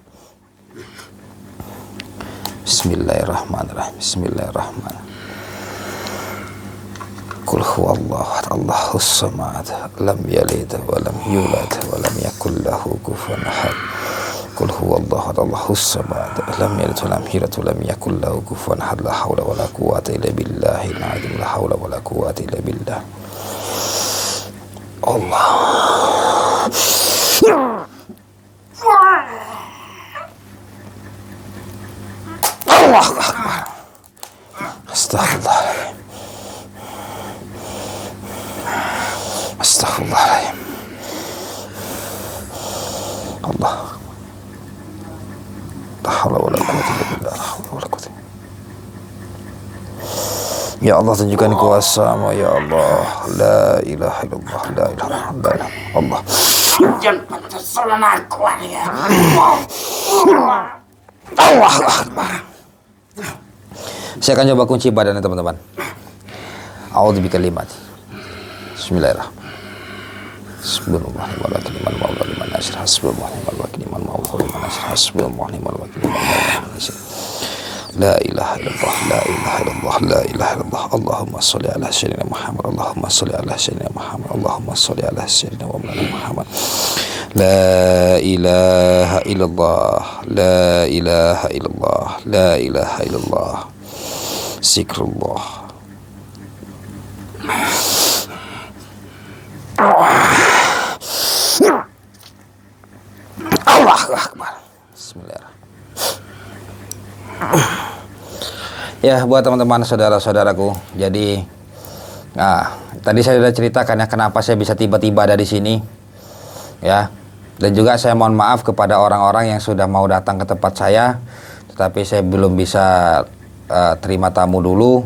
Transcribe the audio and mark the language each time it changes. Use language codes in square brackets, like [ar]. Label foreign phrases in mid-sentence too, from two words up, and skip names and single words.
[ar] بسم الله الرحمن الرحيم. بسم الله الرحمن الرحيم قل هو الله أحد الله الصمد لم يلد ولم يولد ولم يكن له كفوا أحد. قل هو الله أحد الله الصمد لم يلد ولم يولد ولم يكن له كفوا أحد. لا حول ولا قوة إلا بالله العظيم لا حول ولا قوة إلا بالله. الله الله أكبر. أستغفر الله العظيم أستغفر الله العظيم. Allah. لا حول ولا قوة إلا بالله. لا حول ولا قوة. يا الله, [id] tunjukkan kuasa-Mu [ar] يا الله. لا إله إلا الله لا إله إلا الله الله. [id] Jangan penyesalan aku ya. [ar] الله أكبر. [id] Saya akan coba kunci badannya teman-teman. [ar] أعوذ بكلمات. بسم الله الرحمن الرحيم. حسبنا الله ونعم الوكيل نعم المولى لمن نصير. حسبنا الله ونعم الوكيل نعم المولى لمن نصير حسبنا الله ونعم الوكيل نعم المولى لمن نصير. لا إله إلا الله لا إله إلا الله لا إله إلا الله. اللهم صل على سيدنا محمد اللهم صل على سيدنا محمد اللهم صل على سيدنا ومولانا محمد. لا إله إلا الله لا إله إلا الله لا إله إلا الله. ذكر الله الله أكبر. [id] Bismillahirrahmanirrahim. Ya, buat teman-teman saudara-saudaraku, jadi tadi saya sudah ceritakan ya kenapa saya bisa tiba-tiba ada di sini, ya. Dan juga saya mohon maaf kepada orang-orang yang sudah mau datang ke tempat saya, tetapi saya belum bisa terima tamu dulu.